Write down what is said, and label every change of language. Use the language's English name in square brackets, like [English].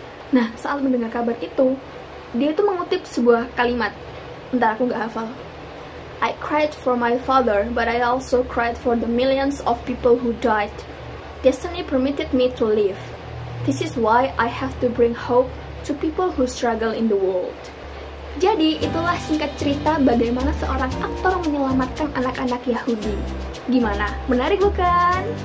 [Indonesian] Nah, saat mendengar kabar itu, dia itu mengutip sebuah kalimat. Bentar, aku nggak hafal. [English] I cried for my father, but I also cried for the millions of people who died. Destiny permitted me to live. This is why I have to bring hope to people who struggle in the world. [Indonesian] Jadi, itulah singkat cerita bagaimana seorang aktor menyelamatkan anak-anak Yahudi. Gimana? Menarik bukan?